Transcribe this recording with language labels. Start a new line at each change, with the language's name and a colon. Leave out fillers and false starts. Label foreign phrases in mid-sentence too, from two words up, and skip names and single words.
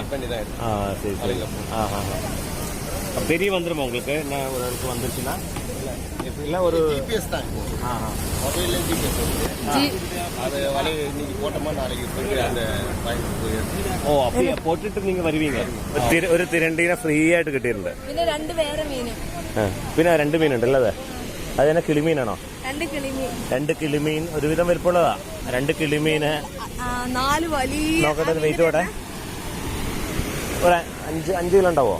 Tamil: சரி சரி. தெரிய வந்துருமா உங்களுக்கு? என்ன ஒரு இடத்துக்கு வந்துருச்சுன்னா இல்லை ஒரு ஜிபிஎஸ் தான். மொபைல்ல ஜிபிஎஸ் அது வலை இன்னைக்கு போட்டோமா நாளைக்கு போய் அந்த ഓ அப்படியே போட்டுட்டு நீங்க வருவீங்க.
Malayalam: ഒരു തിരണ്ടീനെ ഫ്രീ ആയിട്ട് കിട്ടിയിട്ടുണ്ട്. പിന്നെ 2 വേറെ മീനും. പിന്നെ 2 മീനുണ്ടല്ലോ. അത് തന്നെ കിളിമീനാണോ? 2 കിളിമീൻ ഒരുവിധം വലുപ്പമുള്ളതാ. 2 കിളിമീന്, 4 വലിയ. നോക്കട്ടെ വെയിറ്റ് പോട്ടെ. ഒരു 5 കിലോ ഉണ്ടാവോ?